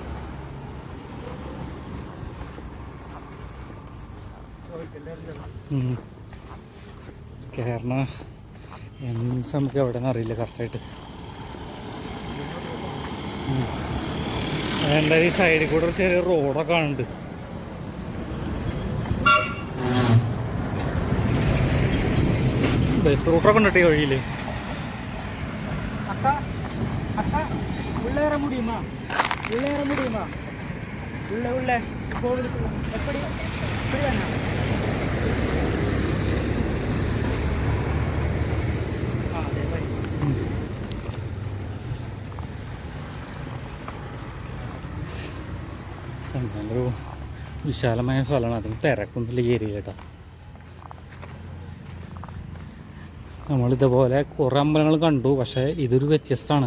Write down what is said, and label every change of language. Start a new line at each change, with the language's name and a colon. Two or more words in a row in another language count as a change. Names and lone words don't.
Malayalam: കേരള എൻട്രൻസ് നമുക്ക് എവിടെയെന്ന് അറിയില്ല കറക്റ്റായിട്ട്. എൻ്റെ ഈ സൈഡിൽ കൂടെ ഒരു ചെറിയ റോഡൊക്കെ കാണുന്നുണ്ട്. ബസ് റൂട്ടൊക്കെ ഉണ്ട് ഈ വഴിയിൽ.
Tamil: உள்ளேற முடியுமா? உள்ளேற முடியுமா? உள்ள உள்ள கோவிலுக்கு எப்படி இப்படிதானா? அதே மாதிரி.
Malayalam: നല്ലൊരു വിശാലമായ സ്ഥലമാണ്, അതിന് തിരക്കൊന്നുമില്ല ഈ ഏരിയ കേട്ടോ. നമ്മളിതുപോലെ കുറേ അമ്പലങ്ങൾ കണ്ടു, പക്ഷേ ഇതൊരു വ്യത്യസ്തമാണ്.